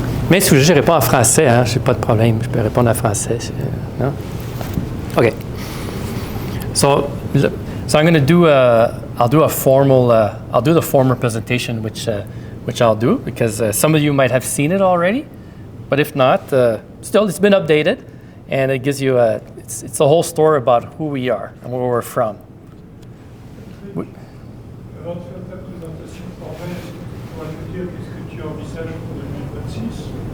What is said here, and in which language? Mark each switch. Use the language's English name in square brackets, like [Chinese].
[French] Mais si je réponds en français, hein, j'ai pas de problème, je peux répondre en français. [English] No? Okay. So I'm going to do I'll do the formal presentation, which I'll do because some of you might have seen it already, but if not, still it's been updated, and it gives you it's a whole story about who we are and where we're from. [French] Avant de faire ta présentation formelle, est-ce que tu pourrais nous dire qu'est-ce que tu envisages pour 2026?